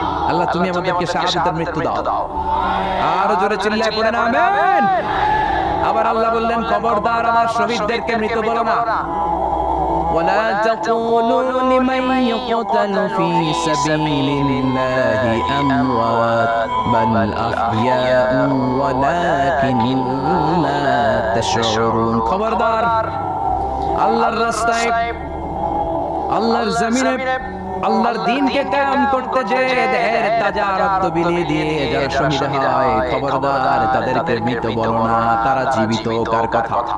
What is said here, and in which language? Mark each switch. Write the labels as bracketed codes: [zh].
[bn] আল্লাহ তুমি আমাদেরকে শাহাদাতের মৃত্যু দাও। আর জোরে চিল্লায় পড়েন আমিন। আবার আল্লাহ বললেন খবরদার আমার শহীদদেরকে মৃত বলো না। [ar] ولا تقولوا لمن يقتل في سبيل الله أموات بل أحياء ولكن لا تشعرون। [bn] খবরদার আল্লাহর রাস্তায়, আল্লাহর জমিনে আল্লাহর দ্বীনকে কায়েম করতে যে দেহের তাজা রক্ত বিলিয়ে দিয়ে যারা শহীদ হয়, খবরদার তাদেরকে মৃত বলো না। তারা জীবিত। কার কথা?